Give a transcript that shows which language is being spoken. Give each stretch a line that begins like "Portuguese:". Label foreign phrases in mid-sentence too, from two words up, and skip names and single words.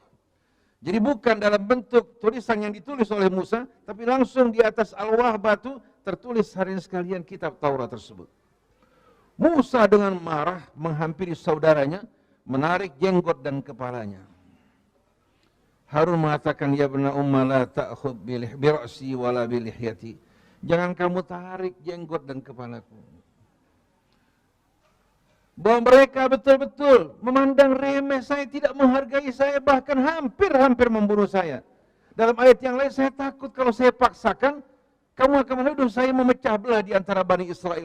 Indonesian: Jadi bukan dalam bentuk tulisan yang ditulis oleh Musa, tapi langsung di atas alwah batu tertulis hari ini sekalian kitab Taurat tersebut. Musa dengan marah menghampiri saudaranya, menarik jenggot dan kepalanya.
Arabic: Harun mengatakan, يا ابن أم لا تأخذ برأسي ولا بلحيتي.
Indonesian: Jangan kamu tarik jenggot dan kepalaku. Bahwa mereka betul-betul memandang remeh saya, tidak menghargai saya, bahkan hampir-hampir membunuh saya. Dalam ayat yang lain, saya takut kalau saya paksakan, kamu akan menuduh saya memecah belah di antara Bani Israel.